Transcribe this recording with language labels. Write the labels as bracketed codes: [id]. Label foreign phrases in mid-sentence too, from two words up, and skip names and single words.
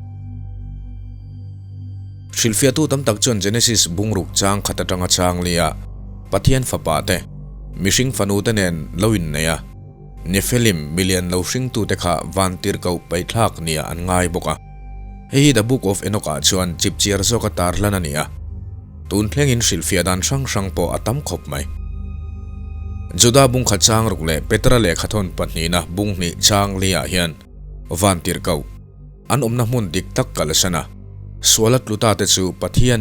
[lus] shilfia tu tam tak chuan genesis bungruk chang khata tanga chang lia pathian fapa te mishing fanu te nen loin neya nephilim million lo hring tu te kha van tir kau paithlak nia an ngai boka hei the book of enoch a chuan chipchiar zo ka tarlan ania tun thleng in shilfia dan sang sang po atam khop mai juda bung kha chang ruk le petra le khathon panni na bung ni chang lia hian van tir kau an omna mun dik tak kalasana swalat luta te chu pathian